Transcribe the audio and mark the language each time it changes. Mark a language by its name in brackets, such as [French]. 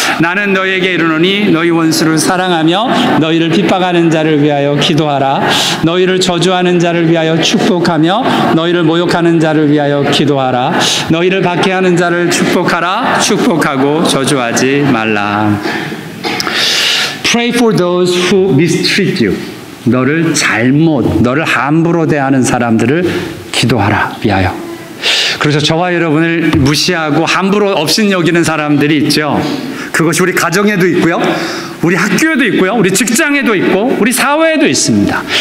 [Korean] 나는 너희에게 이르노니 너희 원수를 사랑하며 너희를 핍박하는 자를 위하여 기도하라. 너희를 저주하는 자를 위하여 축복하며 너희를 모욕하는 자를 위하여 기도하라. 너희를 박해하는 자를 축복하라. 축복하고 저주하지 말라. [English] Pray for those who mistreat you. [Korean] 너를 함부로 대하는 사람들을 기도하라 위하여. 그래서 저와 여러분을 무시하고 함부로 업신여기는 사람들이 있죠. 그것이 우리 가정에도 있고요, 우리 학교에도 있고요, 우리 직장에도 있고, 우리 사회에도 있습니다.